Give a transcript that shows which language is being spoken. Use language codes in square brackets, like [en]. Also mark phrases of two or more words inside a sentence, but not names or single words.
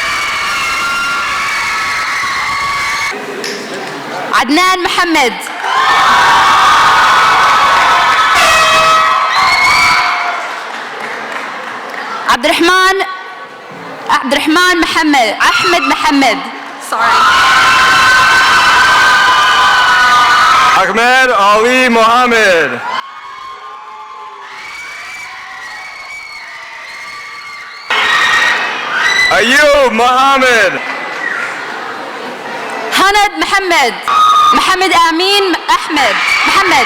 [ar] عدنان محمد. عبد الرحمن محمد. أحمد محمد. Sorry. Ahmed Ali Mohammed. Ayub Mohammed. Hanad Mohammed. Mohammed Amin Ahmed. Mohammed.